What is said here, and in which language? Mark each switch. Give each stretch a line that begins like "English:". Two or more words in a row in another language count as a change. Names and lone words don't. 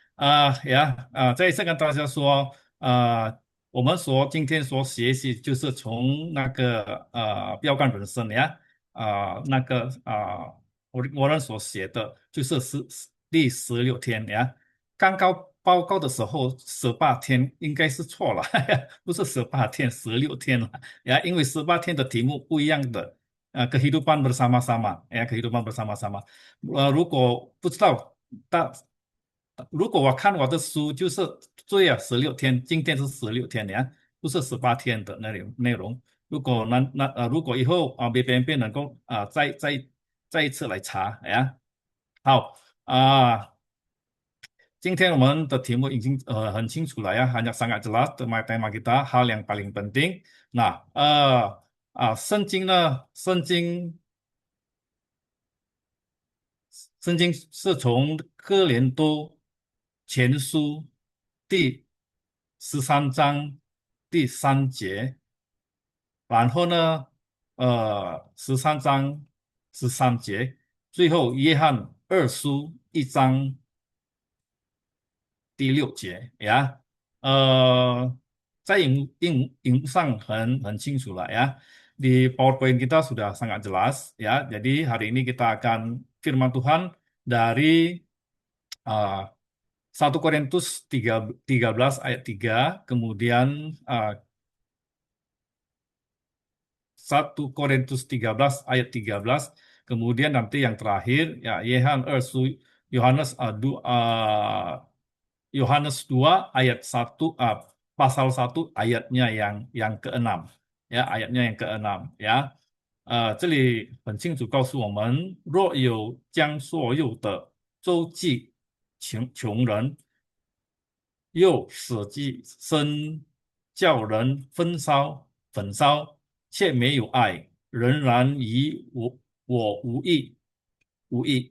Chinese: 再一次跟大家说，我们今天所学习就是从那个标杆人生呀，那个我们所写的就是第16天呀。刚刚报告的时候18天应该是错了，不是18天，16天了呀，因为18天的题目不一样的。
Indonesian: kehidupan bersama-sama kehidupan bersama-sama。
Chinese: 如果不知道。大如果我看我的书，就是对啊，十六天，今天是16天呀，不是18天的内容。如果以后别人能够再一次来查呀。好今天我们的题目已经很清楚了呀，
Indonesian: hanya sangat jelas tema kita hal yang paling penting。
Chinese: 那圣经呢？圣经是从哥林多前书第13章第3节，然后呢，13章13节，最后约翰2书1章第6节呀。呃，在荧幕上很清楚了 ya.
Indonesian: Di PowerPoint kita sudah sangat jelas ya. Jadi hari ini kita akan firman Tuhan dari uh, 1 Korintus 13 ayat 3, kemudian 1 Korintus 13 ayat 13, kemudian nanti yang terakhir ya Yohanes 2 ayat 1, pasal 1 ayatnya yang keenam ya, ayatnya yang keenam ya。
Chinese: 这里很清楚告诉我们，若有将所有的周济穷人，又舍己身叫人焚烧，却没有爱，仍然与我无益。